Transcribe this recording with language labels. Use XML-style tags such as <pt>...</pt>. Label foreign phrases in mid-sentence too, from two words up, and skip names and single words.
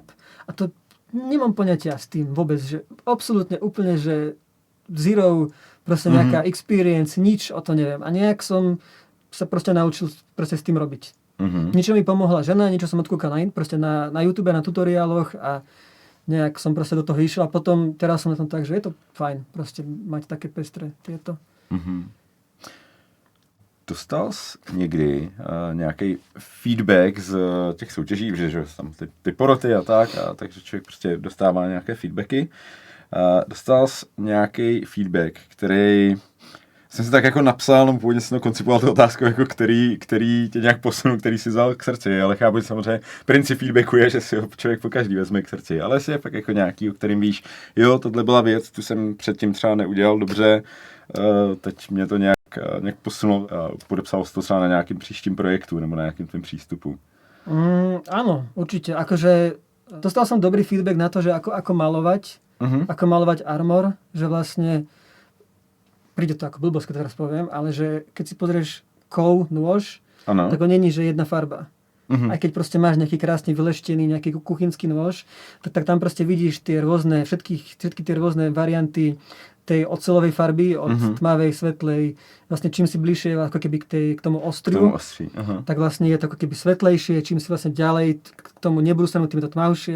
<sk>A to nemám poňatia s tým vôbec, že absolútne úplne, že zero, proste nejaká experience, nič o to neviem. A nejak som sa proste naučil proste s tým robiť. Niečo mi pomohla žena, niečo som odkúkal na YouTube, na tutoriáloch a nejak som proste do toho išiel a potom teraz som na tom tak, že je to fajn proste mať také pestré tieto.</sk> <cs>Dostal jsi někdy nějaký feedback z těch soutěží, že tam ty poroty a takže člověk prostě dostává nějaké feedbacky. Dostal jsi nějaký feedback, který jsem si tak jako napsal, no původně jsem to koncipoval tu otázku, jako který tě nějak posunul, který si vzal k srdci, ale chápu, že samozřejmě princip feedbacku je, že si ho člověk po každý vezme k srdci, ale jestli je fakt jako nějaký, o kterým víš, jo, tohle byla věc, tu jsem předtím třeba neudělal dobře, teď mě to nějak nějak posunul a podepsal to třeba na nějakým příštím projektu nebo na nějakým tvým přístupu?</cs> <sk>Áno, určite. Akože dostal som dobrý feedback na to, že ako malovať, ako malovať armor, že vlastne príde to ako blbosť, keď teraz poviem, ale že keď si pozrieš kov, nôž, tak on není, že jedna farba. Aj keď proste máš nejaký krásny vyleštený, nejaký kuchynský nôž, tak tam proste vidíš tie rôzne, všetky tie rôzne varianty tej oceľovej farby, od tmavej, svetlej, vlastne čím si bližšie ako keby k tomu ostriu, tak vlastne je to ako keby svetlejšie, čím si vlastne ďalej k tomu nebrúsenú, tým je to tmavšie.</sk>